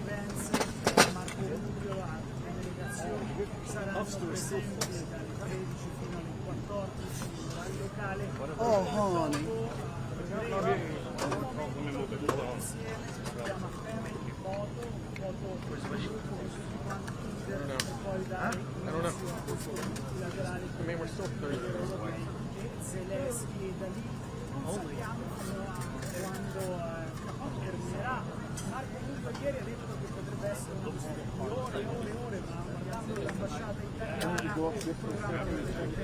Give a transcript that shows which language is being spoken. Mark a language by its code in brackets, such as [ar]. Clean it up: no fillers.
[it] Vance Marco Rubio altre delegazioni saranno presenti dalle 13 fino alle 14 in orario locale [en] Oh, honey. I mean, we're still 30 years away. [it] Zelensky da lì non sappiamo fino a quando terminerà. Marco Rubio ieri ha detto che potrebbe essere una questione di ore e ore e ore, ma guardando l'ambasciata italiana il programma di